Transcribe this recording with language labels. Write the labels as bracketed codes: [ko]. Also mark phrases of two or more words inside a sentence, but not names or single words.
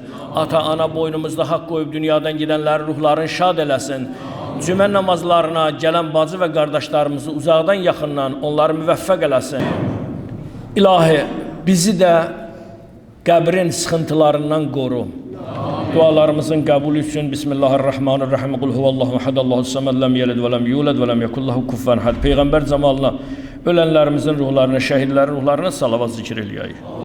[az] Ata-ana boynumuzda haqq qoyub dünyadan gedənlərin ruhlarını şad eləsin. Cümə namazlarına gələn bacı və qardaşlarımızı uzaqdan yaxından onları müvəffəq eləsin. İlahi, bizi də qəbrin sıxıntılarından qoru. Dualarımızın qəbulü üçün Bismillahirrahmanirrahim. [ar] قُلْ هُوَ اللَّهُ أَحَدٌ اللَّهُ الصَّمَدُ لَمْ يَلِدْ وَلَمْ يُولَدْ وَلَمْ يَكُنْ لَهُ كُفُوًا أَحَدٌ. [az] Peyğəmbər cəmalına, ölənlərimizin ruhlarına, şəhidlərin ruhlarına salavat zikr eləyək.